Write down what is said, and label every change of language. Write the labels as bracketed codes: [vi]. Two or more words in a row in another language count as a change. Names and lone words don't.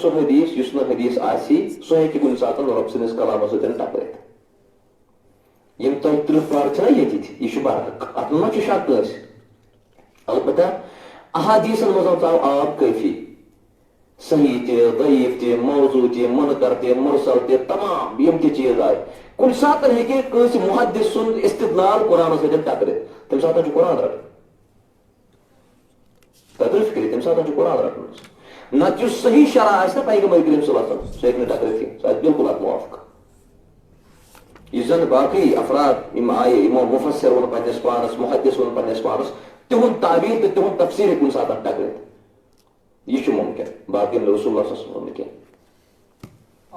[ks] سُہ حدیٖث یُس نہٕ حدیٖث آسہِ سُہ ہیٚکہِ کُنہِ ساتہٕ رۄب سٕنٛدِس کلامس سۭتۍ ٹکرٲیِتھ یِم تۄہہِ 30 پارٕ چھِنہ ییٚتِتھ یہِ چھُ برحق اتھ منٛز ما چھُ شک کٲنٛسہِ البتہ احادیٖثن منٛز ژاو آب کٲفی صحیح تہِ ضعیٖف تہِ موضوٗع تہِ مُنکر تہِ مُرسل تہِ تمام یِم تہِ چیٖز آیہِ کُنہِ ساتہٕ ہیٚکہِ کٲنٛسہِ محدث سُنٛد استدلال قرآنس سۭتۍ ٹکرِتھ تمہِ ساتہٕ چھُ قرآن رٹُن تۄہہِ ترٛٲوِ فِکرِ تمہِ ساتہٕ چھُ قرآن رٹُن نتہٕ یُس صحیح شرح آسہِ نا پیغمبر کریم [ar] صلی اللہ علیہ وسلم [ks] سُہ ہیٚکہِ نہٕ ٹکرِتھ کینٛہہ سُہ آسہِ بالکل اتھ موافق یُس زن باقٕے افراد یِم آیہِ یِمو مُفسر ووٚن پننِس پانس محدث ووٚن پننِس پانس تِہُنٛد تعبیٖر تہٕ تِہُنٛد تفسیٖر ہیٚکہِ کُنہِ ساتہٕ ٹکرِتھ یہِ چھُ مُمکِن باقٕے رسول اللہ [ar] صلی اللہ علیہ وسلم [ks] ووٚن نہٕ کینٛہہ